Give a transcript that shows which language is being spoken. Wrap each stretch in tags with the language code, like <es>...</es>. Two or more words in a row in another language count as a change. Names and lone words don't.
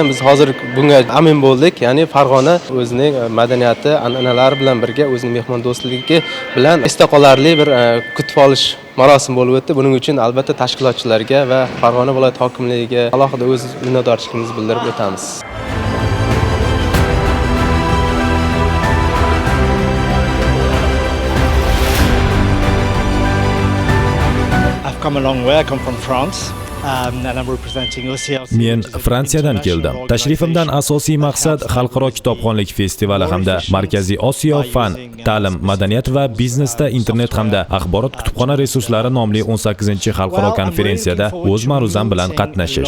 <uz>Biz hozir bunga amin bo'ldik. Ya'ni Farg'ona o'zining madaniyati, an'analari bilan birga o'zining mehmondo'stligi bilan esda qolarli bir kutib olish marosimi bo'lib o'tdi. Buning uchun albatta tashkilotchilarga va Farg'ona viloyat hokimligiga alohida o'z minnatdorchiligimizni bildirib o'tamiz.</uz> <en>I've come a long way. I come from France.</en> <uz>Men Fransiyadan keldim. Tashrifimdan asosiy maqsad xalqaro kitobxonlik festivali hamda Markaziy Osiyo fan, ta'lim, madaniyat va biznesda internet hamda axborot kutubxona resurslari nomli 18-xalqaro konferensiyada o'z ma'ruzam bilan qatnashish.</uz>